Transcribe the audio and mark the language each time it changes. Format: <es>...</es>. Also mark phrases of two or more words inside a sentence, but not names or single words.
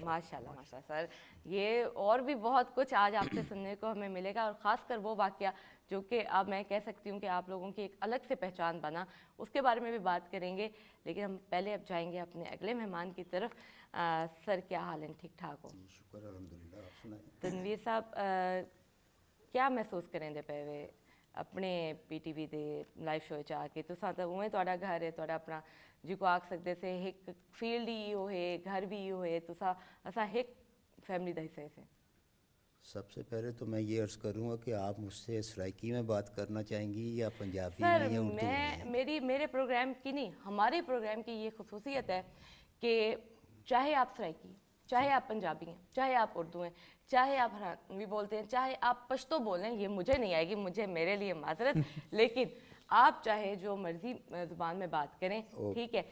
<ur>ماشاءاللہ ماشاءاللہ سر, یہ اور بھی بہت کچھ آج آپ سے سننے کو ہمیں ملے گا, اور خاص کر وہ واقعہ جو کہ اب میں کہہ سکتی ہوں کہ آپ لوگوں کی ایک الگ سے پہچان بنا, اس کے بارے میں بھی بات کریں گے. لیکن ہم پہلے اب جائیں گے اپنے اگلے مہمان کی طرف. سر کیا حال ہیں, ٹھیک ٹھاک ہو؟ شکر الحمدللہ, آپ سنائیں.</ur> <skr>تنویر صاحب کیا محسوس کریں دے پے وے اپنے پی ٹی وی دے لائیو شو چ آکے? تساں تو اوویں تہاڈا گھر ہے، تہاڈا اپنا جیکو آکھ سکدے سے ایک فیلڈ ہی ایہو ہے، گھر بھی ایہو ہے، تساں اساں ایک فیملی دا حصے سے.</skr> <ur>سب سے پہلے تو میں یہ عرض کروں گا کہ آپ مجھ سے سرائیکی میں بات کرنا چاہیں گی یا پنجابی सर میں یا اردو میں? میرے پروگرام کی نہیں، ہمارے پروگرام کی یہ خصوصیت ہے کہ چاہے آپ سرائیکی، چاہے آپ پنجابی ہیں، چاہے آپ اردو ہیں، چاہے آپ ہریانوی بولتے ہیں، چاہے آپ پشتو بولیں، یہ مجھے نہیں آئے گی، مجھے میرے لیے معذرت، لیکن آپ چاہے جو مرضی زبان میں بات کریں، ٹھیک ہے.</ur>